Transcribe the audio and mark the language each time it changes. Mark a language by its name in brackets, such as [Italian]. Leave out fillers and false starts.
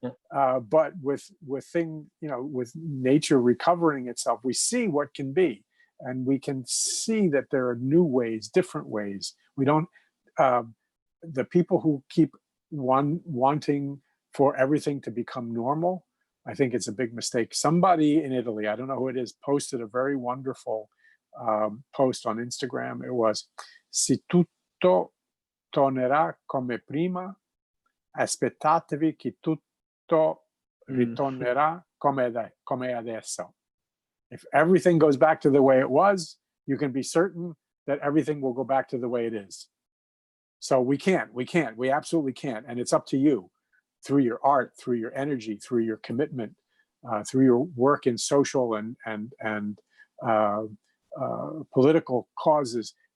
[English] But with nature recovering itself, we see what can be, and we can see that there are new ways, different ways. We don't. The people who keep wanting for everything to become normal, I think it's a big mistake. Somebody in Italy, I don't know who it is, posted a very wonderful post on Instagram. [Italian] It was, "Si tutto tornerà come prima, aspettatevi che tutto ritornerà come adesso." [English] If everything goes back to the way it was, you can be certain that everything will go back to the way it is. So we absolutely can't. And it's up to you, through your art, through your energy, through your commitment, through your work in social and political causes.